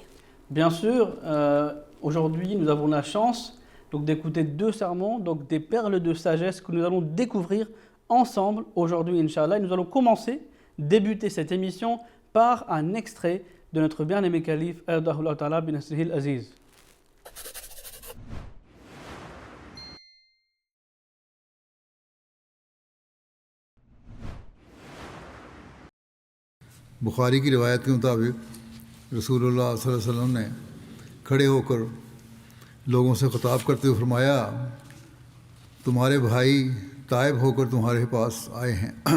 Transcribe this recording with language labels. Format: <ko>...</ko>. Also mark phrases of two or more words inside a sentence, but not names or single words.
<fr>Bien sûr, aujourd'hui, nous avons la chance d'écouter deux sermons, donc des perles de sagesse que nous allons découvrir ensemble aujourd'hui,</fr> <ar>إن شاء الله.</ar> <fr>Et nous allons débuter cette émission par un extrait de notre bien-aimé calife</fr> <ar>أيده الله تعالى بنصره العزيز.</ar> <ur>بخاری کی روایت کے مطابق رسول اللہ</ur> <ar>صلى الله عليه وسلم</ar> <ur>نے کھڑے ہوکر لوگوں سے خطاب کرتے ہوئے فرمایا، تمہارے بھائی تائب ہوکر تمہارے پاس آئے ہیں.</ur>